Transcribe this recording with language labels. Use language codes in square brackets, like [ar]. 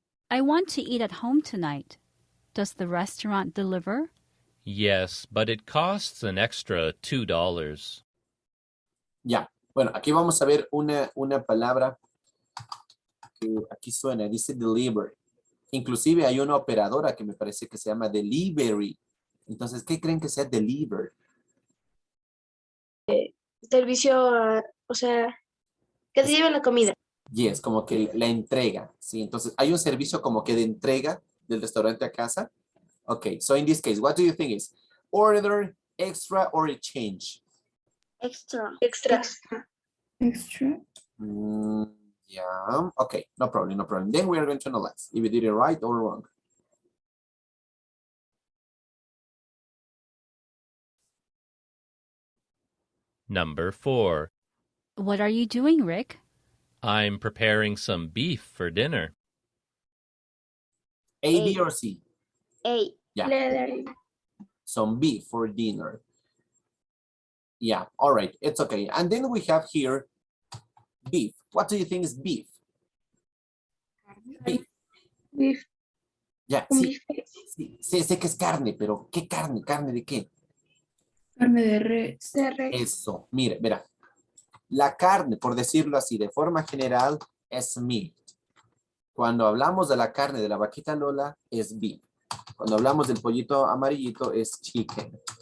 [en] I want to eat at home tonight. Does the restaurant deliver? Yes, but it costs an extra $2. [es] Ya. Bueno, aquí vamos a ver una palabra que aquí suena, dice delivery. Inclusive hay una operadora que me parece que se llama delivery. Entonces, ¿qué creen que sea deliver? Servicio, o sea, que te lleven la comida. Yes, como que la entrega, ¿sí? Entonces, hay un servicio como que de entrega del restaurante a casa. [en] Okay, so in this case, what do you think is order, extra, or a change? Extra. Extra. Extra. Yeah, okay, no problem, no problem. Then we are going to analyze if you did it right or wrong. Number 4. What are you doing, Rick? I'm preparing some beef for dinner. A, B, or C? A. Yeah. Leather. Some beef for dinner. Yeah, all right, it's okay. And then we have here beef. What do you think is beef? Beef. Beef. [es] Ya, Un sí, bife. sí, sé que es carne, pero ¿qué carne? ¿Carne de qué? Carne de res. De res. Eso, mire, verá. La carne, por decirlo así, de forma general, es meat. Cuando hablamos de la carne de la vaquita Lola, es beef. Cuando hablamos del pollito amarillito, es chicken.